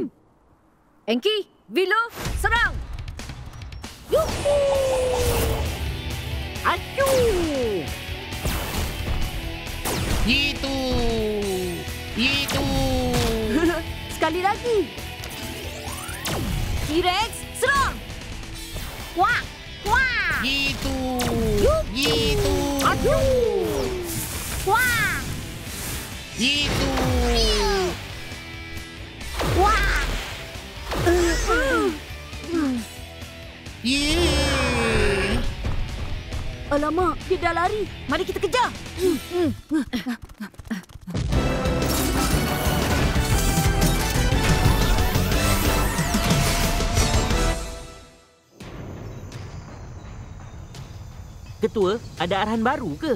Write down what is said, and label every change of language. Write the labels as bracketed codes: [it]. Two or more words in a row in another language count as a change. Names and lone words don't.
[ms] Enki, Vilo, serang! Yuhu! Acu! Itu. Itu. Sekali lagi. T-Rex, serang! Kuak. Kuak. Itu. Itu. Acu! Kuak. Itu. Kuak. Yeay. Alamak, dia dah lari. Mari kita kejar. Ketua, ada arahan baru ke?